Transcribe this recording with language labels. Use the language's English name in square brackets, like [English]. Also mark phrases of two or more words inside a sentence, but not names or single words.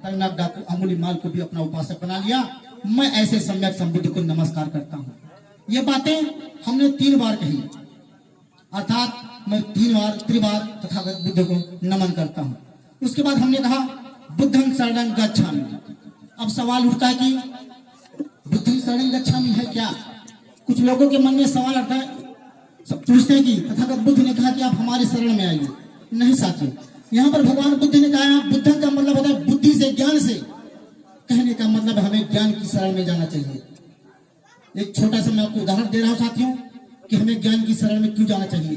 [Hindi] खतरनाक डाकू अंगुलीमाल को भी अपना उपासक बना लिया। मैं ऐसे सम्यक संबुद्ध को नमस्कार करता हूँ। ये बातें हमने 3 बार कही, अर्थात मैं 3 बार त्रिबार तथागत बुद्ध को नमन करता हूँ। उसके बाद हमने कहा [Pali] बुद्धं शरणं गच्छामि। [Hindi] अब सवाल उठता है कि [Pali] बुद्धं शरणं गच्छामि [Hindi] है क्या? कुछ लोगों के मन में सवाल आता है, सब पूछते हैं कि तथागत बुद्ध ने कहा कि आप हमारे शरण में आइए। नहीं साथियों, यहाँ पर भगवान बुद्ध ने कहा बुद्धं का मतलब होता है बुद्धि से, ज्ञान से। कहने का मतलब हमें ज्ञान की शरण में जाना चाहिए। एक छोटा सा मैं आपको उदाहरण दे रहा हूँ साथियों कि हमें ज्ञान की शरण में क्यों जाना चाहिए।